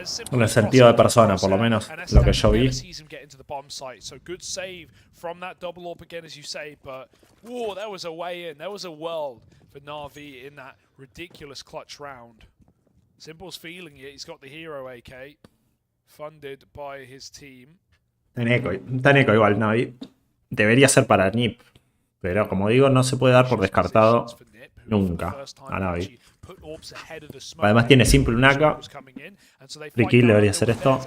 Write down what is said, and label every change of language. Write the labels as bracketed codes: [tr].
[es] En el sentido de persona, por lo menos, lo que yo vi. [en] So good save from that double AWP again, as you say, but whoa, there was a way in. There was a world for Navi in that ridiculous clutch round. Simple's feeling it. He's got the hero AK, funded by his team. [es] Está en eco igual, Navi. Debería ser para NIP, pero como digo, no se puede dar por descartado nunca a Navi. Además tiene simple un AK. Free kill debería ser esto.